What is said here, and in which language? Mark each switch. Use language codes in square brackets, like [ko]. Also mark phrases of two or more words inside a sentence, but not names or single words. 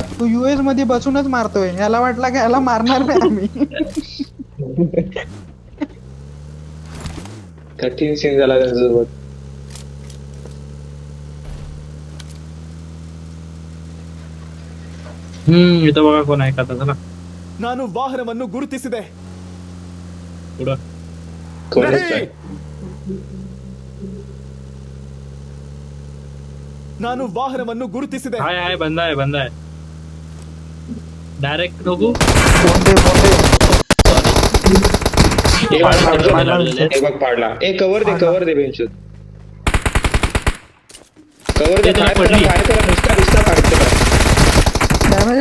[mr] तो युएस मध्ये बसूनच मारतोय. याला वाटला की याला मारणार नाही आम्ही. कठीण सीन झाला त्यांच्यासोबत. इथं बघा कोण आहे का आता. चला [kn] ನಾನು ವಾಹನವನ್ನು ಗುರುತಿಸಿದೆ. [mr] पुढं. कोणीच नाही. नाही. [kn] ನಾನು ವಾಹನವನ್ನು ಗುರುತಿಸಿದೆ. [mr] आहे बंदा आहे डायरेक्ट नको. बोंडे एक पाडला, पाडला. पाडला. एक बघ पाडला. कवर दे बेंचूत. कवर दे. ते त्याला फायर पडली. करा नुसता फायर करा.